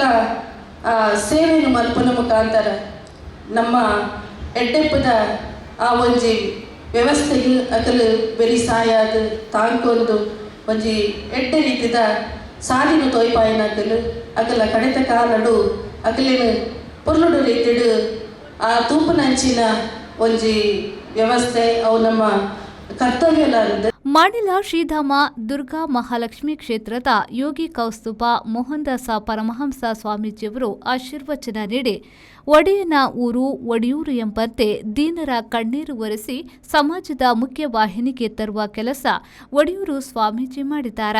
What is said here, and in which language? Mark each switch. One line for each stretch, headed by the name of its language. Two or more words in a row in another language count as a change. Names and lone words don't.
Tulu: ಸೇವೆಯನ್ನು ಮಲ್ಪನ ಮುಖಾಂತರ ನಮ್ಮ ಎಡ್ಡೆಪ್ಪದ ಆ ಒಂಜಿ ವ್ಯವಸ್ಥೆಗೆ ಅಕಲು ಬೆರಿ ಸಾಯದು ತಾಂಕೊಂದು ಒಂಜಿ ಎಡ್ಡೆ ರೀತಿದ ಸಾಲಿನ ತೋಯ್ಪಾಯಿನ ಅಕಲ ಕಡೆತ ಕಾಲಡು ಅಕಲಿನ ಪೊರ್ಲುಡು ರೀತಿಡು ಆ ತೂಪನಂಚಿನ ಒಂಜಿ ವ್ಯವಸ್ಥೆ ಅವು ನಮ್ಮ ಕರ್ತವ್ಯ.
Kannada: ಮಾಡಿಲ ಶ್ರೀಧಾಮ ದುರ್ಗಾ ಮಹಾಲಕ್ಷ್ಮಿ ಕ್ಷೇತ್ರದ ಯೋಗಿ ಕೌಸ್ತುಭ ಮೋಹನದಾಸ ಪರಮಹಂಸ ಸ್ವಾಮೀಜಿಯವರು ಆಶೀರ್ವಚನ ನೀಡಿ, ಒಡೆಯನ ಊರು ಒಡಿಯೂರು ಎಂಬಂತೆ ದೀನರ ಕಣ್ಣೀರು ಒರೆಸಿ ಸಮಾಜದ ಮುಖ್ಯವಾಹಿನಿಗೆ ತರುವ ಕೆಲಸ ಒಡಿಯೂರು ಸ್ವಾಮೀಜಿ ಮಾಡಿದ್ದಾರೆ.